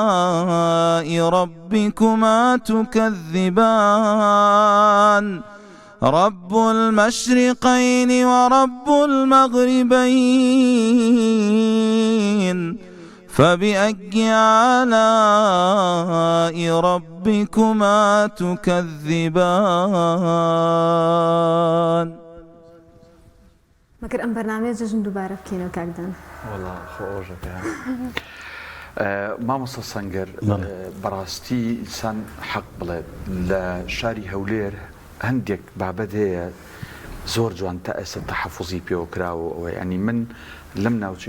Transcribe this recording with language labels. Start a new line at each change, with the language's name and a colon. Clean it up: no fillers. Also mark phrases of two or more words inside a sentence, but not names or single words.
Arabic: آلاء ربكما تكذبان رب المشرقين ورب المغربين فبأي آلاء ربكما تكذبان.
Central Kurdish: مەگەر ئەم بەرنامەیە دووبارە بکەینەوە کاکدان. والله خۆشەکە مامۆستا سەنگەر بەڕاستی ئینسان حەق بڵێ لە شاری هەولێر هەندێک بابەت هەیە زۆر جوان تا ئێستا تەحەفوزی پێوە کراوە ئەوەی ئەنی من لەم ناوچەی